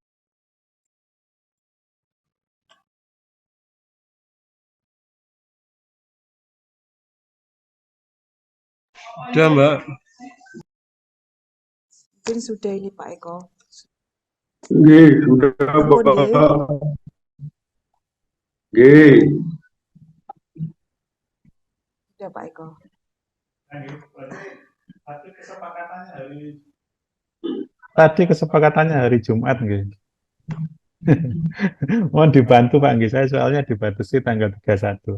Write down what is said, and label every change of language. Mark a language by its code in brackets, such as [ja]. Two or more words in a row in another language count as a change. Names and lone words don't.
[id] Udah Mbak. Mungkin sudah ini Pak Eko. Nggih, sudah [jv] Ampun, nggih. [id] Pak. Nggih. Sudah Pak Eko. Tadi kesepakatannya hari Jumat, nggih. Mohon dibantu Pak, nggih. Saya soalnya dibatasi tanggal 31.